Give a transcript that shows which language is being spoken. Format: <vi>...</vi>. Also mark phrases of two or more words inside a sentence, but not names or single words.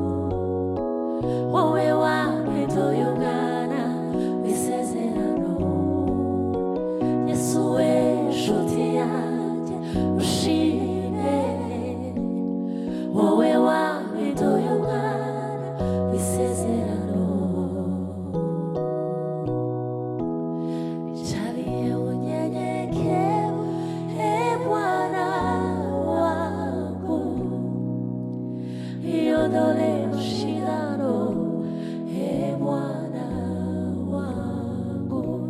<rw>Wowe wampinduye umwana w'isezerano. Yesu we nshuti yanjye ushime, wowe wampinduye umwana w'isezerano.</rw> <sw>Nijalie unyenyekevu, e Bwana wangu, iondole mashindano, e Bwana wangu.</sw>